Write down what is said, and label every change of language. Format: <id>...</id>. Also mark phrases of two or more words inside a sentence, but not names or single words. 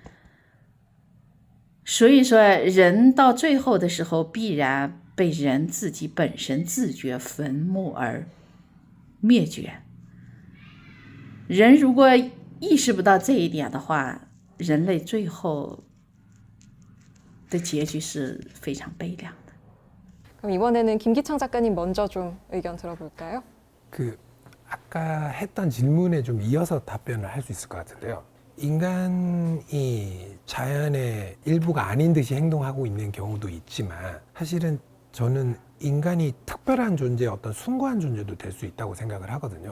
<zh>所以说，人到最后的时候，必然被人自己本身自觉坟墓而灭绝。人如果意识不到这一点的话，人类最后的结局是非常悲凉的。</zh> <ko>그럼 이번에는 김기창 작가님 먼저 좀 의견 들어볼까요? 아까 했던 질문에 좀 이어서 답변을 할 수 있을 것 같은데요. 인간이 자연의 일부가 아닌 듯이 행동하고 있는 경우도 있지만 사실은 저는 인간이 특별한 존재, 어떤 숭고한 존재도 될 수 있다고 생각을 하거든요.</ko>